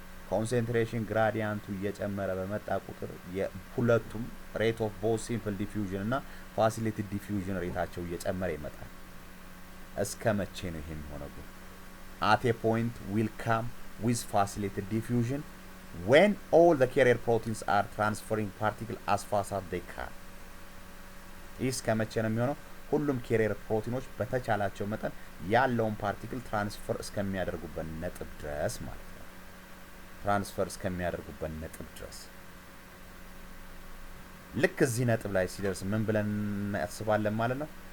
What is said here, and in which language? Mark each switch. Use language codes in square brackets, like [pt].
[am] concentration gradient እየጨመረ በመጣ ቁጥር የሁለቱም [en] rate of both simple diffusion [am] እና facilitated diffusion ሬታቸው እየጨመረ ይመጣል። እስከ መቼ ነው ይሄ የሚሆነው? [en] at a point will come with facilitated diffusion when all the carrier proteins are transferring particles as fast as they can. [am] ይህ ከመቼ ነው የሚሆነው? ሁሉም ኬሪየር ፕሮቲኖች በተቻላቸው መጠን ያለውን ፓርቲክል ትራንስፈር እስከሚያደርጉበት ነጥብ ድረስ ማለት ነው። ትራንስፈር እስከሚያደርጉበት ነጥብ ድረስ ልክ እዚህ ነጥብ ላይ ሲደርስ ምን ብለን እናስባለን ማለት ነው?